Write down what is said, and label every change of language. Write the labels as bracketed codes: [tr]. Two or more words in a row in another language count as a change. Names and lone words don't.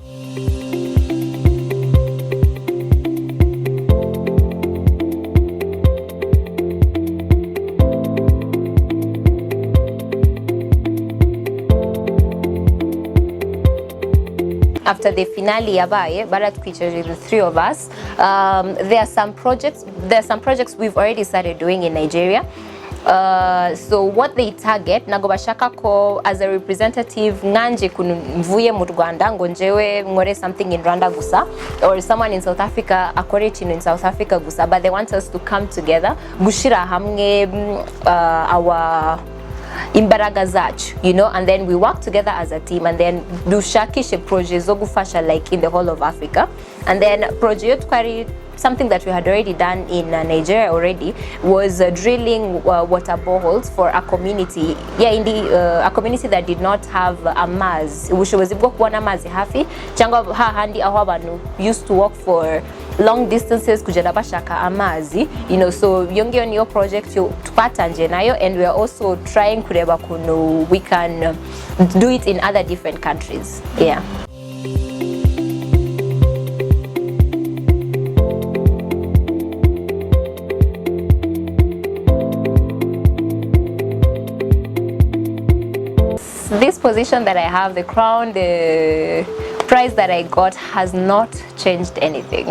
[en] After the finale [rw] yabaye baratwicaje [en] the 3 of us, there are some projects we've already started doing in Nigeria. So what they target, [rw] nago bashaka ko [en] as a representative [rw] nganje mvuye mu Rwanda ngo njewe ngore [en] something in [rw] Rwanda gusa, [en] or someone in South Africa [rw] akore ikintu [en] in South Africa gusa, but they want us to come together [rw] gushira hamwe imbaraga zacu, [en] you know, and then we work together as a team, and then [rw] dushakishe projects zo gufasha [en] like in the whole of Africa. And then project twari, something that we had already done in Nigeria already was drilling water boreholes for a community, a community that did not have a mazi, [rw] ubushobozi bwo kubona amazi hafi cyangwa hahandi aho abantu [en] used to walk for long distances [rw] kugenda bashaka amazi, [en] you know. [rw] So yongiyo niyo project twatanje nayo, [en] and we are also trying [rw] kureba kuno [en] we can do it in other different countries. Yeah. This position that I have, the crown, the prize that I got has not changed anything.